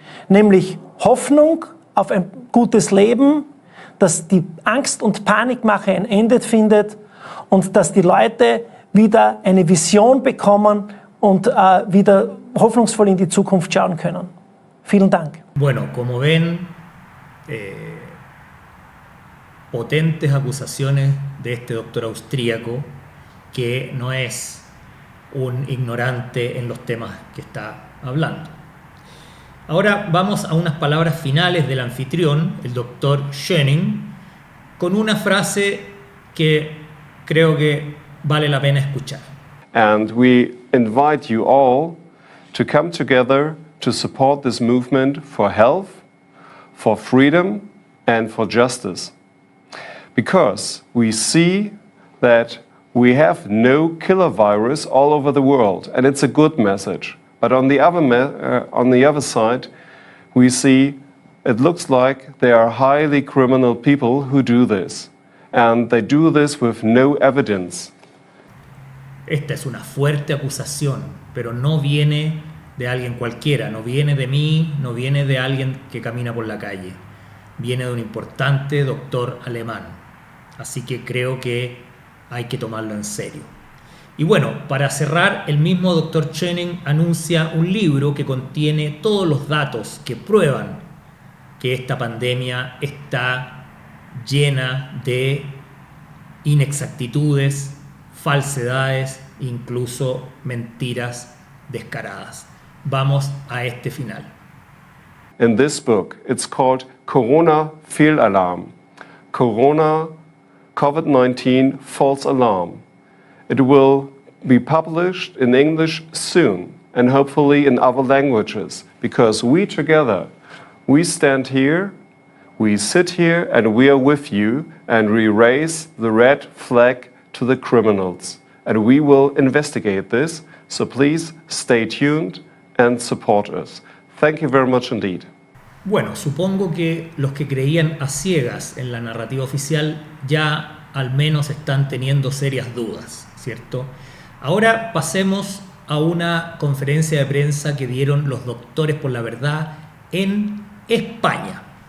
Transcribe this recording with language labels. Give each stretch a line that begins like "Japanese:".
German: Nämlich Hoffnung auf ein gutes Leben, dass die Angst- und Panikmache ein Ende findet und dass die Leute wieder eine Vision bekommen und wieder hoffnungsvoll in die Zukunft schauen können. Vielen Dank.
Spanish: Bueno, como ven, potentes acusaciones de este doctor austríaco que no es un ignorante en los temas que está hablando. Ahora vamos a unas palabras finales del anfitrión, el doctor Schöning, con una frase que creo que vale la pena escuchar.
English: And we invite you all to come together to support this movement for health, for freedom, and for justice. Because we see that we have no killer virus all over the world, and it's a good message. But on the other side, we see it looks like there are highly criminal people who do this, and they do this with no evidence.
Spanish: Esta es una fuerte acusación, pero no viene de alguien cualquiera, no viene de mí, no viene de alguien que camina por la calle. Viene de un importante doctor alemán. Así que creo que hay que tomarlo en serio. Y bueno, para cerrar, el mismo doctor Schöning anuncia un libro que contiene todos los datos que prueban que esta pandemia está llena de inexactitudes, falsedades, incluso mentiras descaradas. Vamos a este final.
English: In this book, it's called Corona Fehlalarm. Corona COVID-19 false alarm. It will be published in English soon and hopefully in other languages, because we together, we stand here, we sit here and we are with you, and we raise the red flag to the criminals. And we will investigate this, so please stay tuned and support us. Thank you very much indeed.
Spanish: Bueno, supongo que los que creían a ciegas en la narrativa oficial ya al menos están teniendo serias dudas, ¿cierto? Ahora pasemos a una conferencia de prensa que dieron los Doctores por la Verdad en España.